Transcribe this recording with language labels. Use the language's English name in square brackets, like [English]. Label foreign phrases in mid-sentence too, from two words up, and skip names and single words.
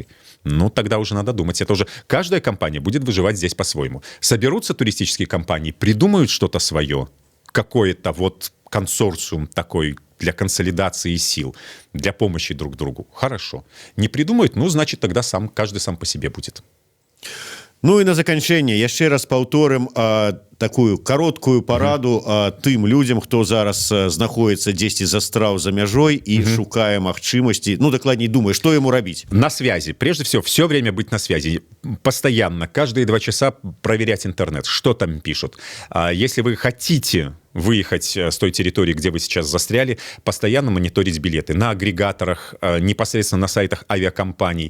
[Russian] Ну, тогда уже надо думать. Это уже каждая компания будет выживать здесь по-своему. Соберутся туристические компании, придумают что-то свое, какой-то вот консорциум такой для консолидации сил, для помощи друг другу. Хорошо. Не придумают, ну, значит, тогда каждый сам по себе будет. [Belarusian] Ну і на заканчэнне яшчэ раз паўторым такую кароткую параду тым людзям, хто зараз знаходіцца дзесьці застраў за мяжой і шукае магчымасці, ну дакладней думае, што яму рабіць. [Russian] На связи. Прежде всего, все время быть на связи. Постоянно, каждые 2 часа проверять интернет, что там пишут. Если вы хотите выехать с той территории, где вы сейчас застряли, постоянно мониторить билеты на агрегаторах, непосредственно на сайтах авиакомпаний.